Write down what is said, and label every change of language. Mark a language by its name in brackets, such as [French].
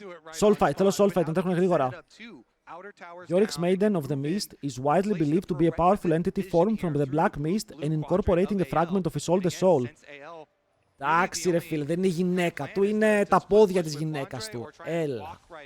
[Greek] Soul fight, τέλος soul fight, τον τρέχουν γρήγορα. [English] Yorick's Maiden of the Mist is widely believed to be a powerful entity formed from the Black Mist and incorporating a fragment of his oldest soul. [Greek] Εντάξει ρε φίλε, δεν είναι γυναίκα του, είναι τα πόδια της γυναίκας του. Έλα.